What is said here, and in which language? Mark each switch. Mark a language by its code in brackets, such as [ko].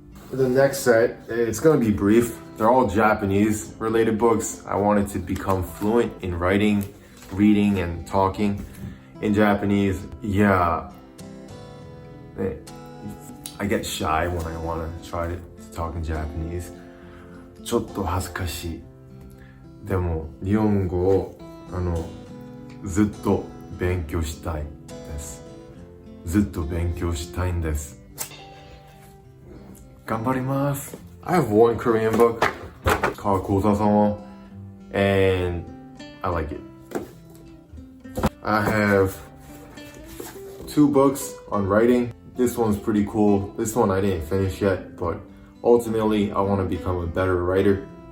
[en] For the next set, it's gonna be brief. They're all Japanese related books. I wanted to become fluent in writing, reading, and talking in Japanese. Yeah, I get shy when I wanna try to talk in Japanese. [ja] ちょっと恥ずかしい。でも、日本語をずっと勉強したいです。ずっと勉強したいんです。頑張ります。 [en] I have one Korean book called Kosa-sama, and I like it. I have 2 books on writing. This one's pretty cool. This one I didn't finish yet, but ultimately I want to become a better writer.